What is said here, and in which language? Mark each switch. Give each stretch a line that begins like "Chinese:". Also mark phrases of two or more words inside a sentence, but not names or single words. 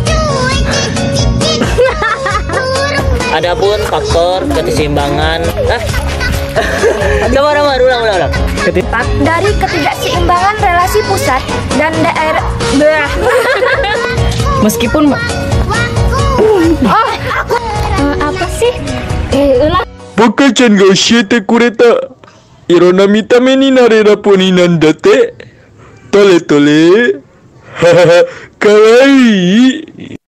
Indonesian: Adapun faktor keseimbangan. Coba ulang. dari ketidakseimbangan relasi pusat dan daerah. Meskipun Apa sih? Ulang.
Japanese: 僕ちゃんが教えてくれたいろんな見た目になれるポニーなんだって。どれどれはははかわいい。